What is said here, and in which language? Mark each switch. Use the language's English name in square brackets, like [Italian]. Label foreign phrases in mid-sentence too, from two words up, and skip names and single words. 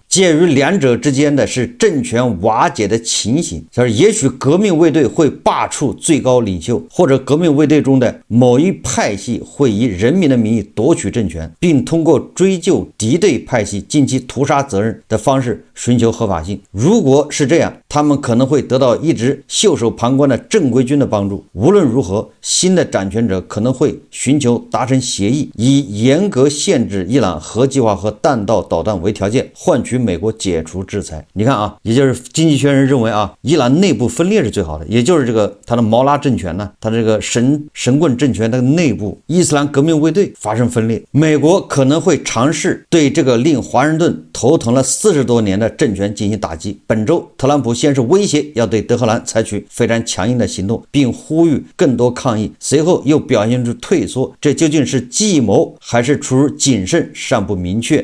[Chinese] 介於兩者之間的是政權瓦解的情形，就是也許革命衛隊會罷黜最高領袖，或者革命衛隊中的某一派系會以人民的名義奪取政權，並通過追究敵對派系近期屠殺責任的方式尋求合法性。如果是這樣， 他們可能會得到一直袖手旁觀的正規軍的幫助。無論如何，新的掌權者可能会尋求達成協議，以嚴格限制伊朗核計劃和彈道導彈為條件，換取美國解除制裁。你看啊，也就是经濟学人認為啊，伊朗內部分裂是最好的，也就是这个他的毛拉政权呢，他这個神棍政權的內部伊斯蘭革命衛隊發生分裂，美國可能會嘗試對這個令華盛頓頭疼了40多年的政權進行打擊。本周特朗普先是威脅要對德黑蘭採取非常強硬的行動，並呼籲更多抗議，隨後又表現出退縮，這究竟是計謀還是出於謹慎尚不明確。